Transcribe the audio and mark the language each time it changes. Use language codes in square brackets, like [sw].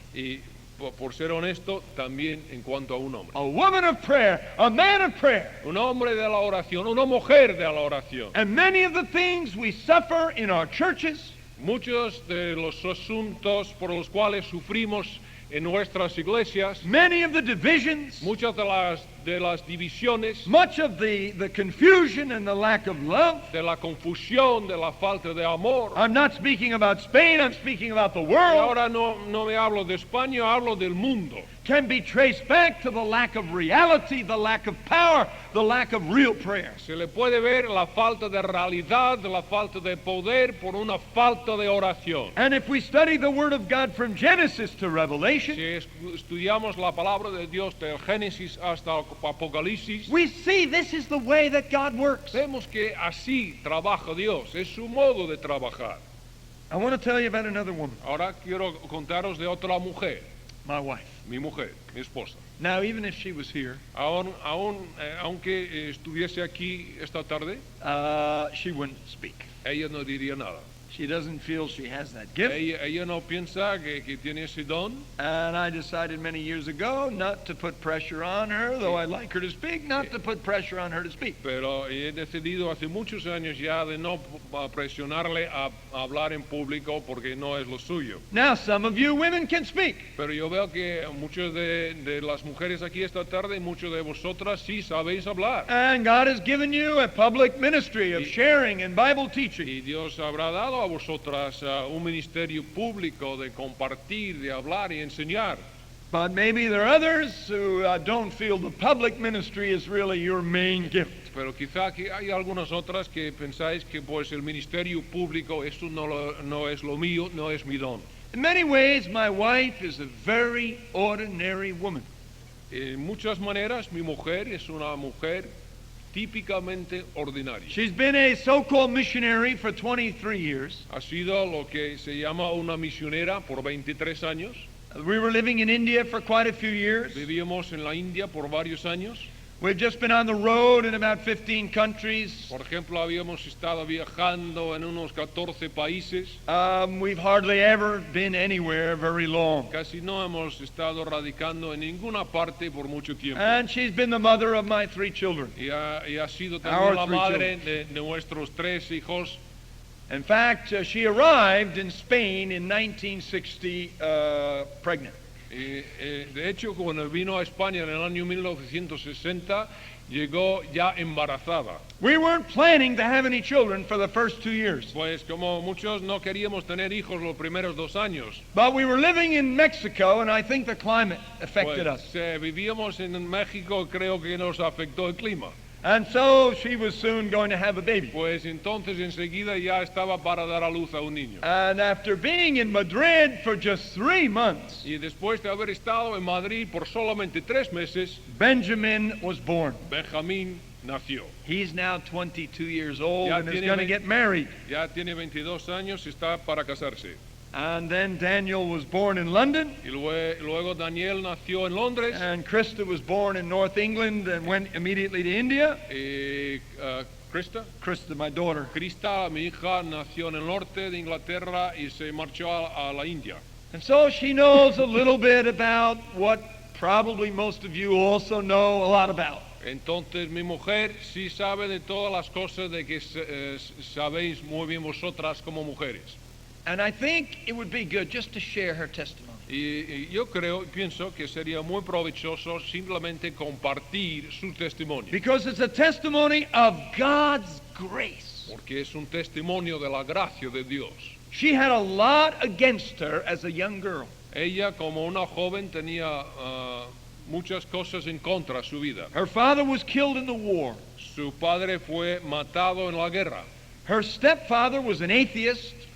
[es] Y por ser honesto, también en cuanto a un hombre. [en] A woman of prayer, a man of prayer. [es] Un hombre de la oración, una mujer de la oración. [en] And many of the things we suffer in our churches, [es] Muchos de los asuntos por los cuales sufrimos en nuestras iglesias, [en] many of the divisions, [es] muchas de las divisiones, [en] much of the confusion and the lack of love. [es] de la confusión, de la falta de amor. [en] I'm not speaking about Spain, I'm speaking about the [es] Y [en] world. [es] ahora no me hablo de España, hablo del mundo. [en] Can be traced back to the lack of reality, the lack of power, the lack of real prayer. [es] Se le puede ver la falta de realidad, la falta de poder por una falta de oración. [en] And if we study the Word of God from Genesis to Revelation, [es] Si estudiamos la palabra de Dios del Génesis hasta el Apocalipsis, [en] we see this is the way that God works. [es] vemos que así trabaja Dios, es su modo de trabajar. [en] I want to tell you about another woman, [es] Ahora quiero contaros de otra mujer, [en] my wife. [es] mi mujer, mi esposa. [en] Now, even if she was here, [es] Aunque estuviese aquí esta tarde, [en] she wouldn't speak. [es] ella no diría nada. [en] She doesn't feel she has that gift. [es] Ella no piensa que tiene ese don. [en] And I decided many years ago not to put pressure on her, though I like her to speak, not to put pressure on her to speak. [es] Pero he decidido hace muchos años ya de no presionarle a hablar en público porque no es lo suyo. [en] Now, some of you women can speak. [es] Pero yo veo que muchas de las mujeres aquí esta tarde, muchos de vosotras sí sabéis hablar. [en] And God has given you a public ministry of sharing and Bible teaching. [es] Y Dios habrá dado a vosotras un ministerio público de compartir, de hablar y enseñar. [en] But maybe there are others who don't feel the public ministry is really your main gift. [es] Pero quizá que hay algunas otras que pensáis que pues el ministerio público, eso no es lo mío, no es mi don. [en] In many ways, my wife is a very ordinary woman. [es] En muchas maneras, mi mujer es una mujer típicamente ordinaria. [en] She's been a so-called missionary for 23 years. [es] Ha sido lo que se llama una misionera por 23 años. [en] We were living in India for quite a few years. [es] Vivíamos en la India por varios años. [en] We've just been on the road in about 15 countries. [es] Por ejemplo, habíamos estado viajando en unos 14 países. [en] We've hardly ever been anywhere very long. [es] Casi no hemos estado radicando en ninguna parte por mucho tiempo. [en] And she's been the mother of my 3 children. [es] Y ha sido [en] Our [es] también la [en] 3 [es] madre de nuestros 3 hijos. [en] In fact, she arrived in Spain in 1960 pregnant. [es] De hecho, cuando vino a España en el año 1960, llegó ya embarazada. [en] We weren't planning to have any children for the first 2 years. [es] Pues como muchos no queríamos tener hijos los primeros 2 años. [en] But we were living in Mexico, and I think the climate affected us. [es] Vivíamos en México, creo que nos afectó el clima. [en] And so she was soon going to have a baby. [es] Pues entonces enseguida ya estaba para dar a luz a un niño. [en] And after being in Madrid for just 3 months, [es] Y después de haber estado en Madrid por solamente 3 meses, [en] Benjamin was born. [es] Benjamín nació. [en] He's now 22 years old [es] Ya [en] and is [es] tiene [en] going to get married. [es] Ya tiene 22 años y está para casarse. [en] And then Daniel was born in London, [es] Y luego Daniel nació en Londres. [en] and Krista was born in North England and went immediately to India. Krista, my daughter. [es] Krista, mi hija, nació en el norte de Inglaterra y se marchó a la India. [en] And so she knows a little bit about what probably most of you also know a lot about. [es] Entonces mi mujer sí sabe de todas las cosas de que sabéis muy bien vosotras como mujeres. [en] And I think it would be good just to share her testimony. [es] Y yo pienso que sería muy provechoso simplemente compartir su testimonio. [en] Because it's a testimony of God's grace. [es] Porque es un testimonio de la gracia de Dios. [en] She had a lot against her as a young girl. [es] Ella como una joven tenía muchas cosas en contra de su vida. [en] Her father was killed in the war. [es] Su padre fue matado en la guerra. [en] Her stepfather was an atheist,